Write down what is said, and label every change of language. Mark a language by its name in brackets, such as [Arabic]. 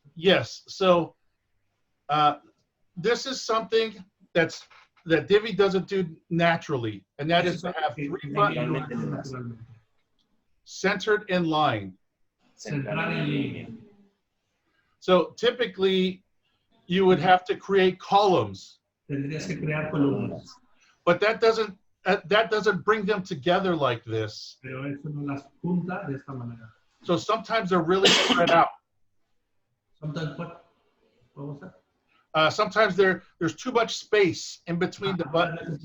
[English] Yes, so this is something that Divi doesn't do naturally, and that is to have 3 buttons centered in line. [Spanish] Centrar en línea. [English] So typically you would have to create columns, [Spanish] Tendrías que crear columnas, [English] but that doesn't bring them together like this. [Spanish] pero eso no las junta de esta manera. [English] So sometimes they're really spread out. Sometimes what was that? Sometimes there's too much space in between the buttons.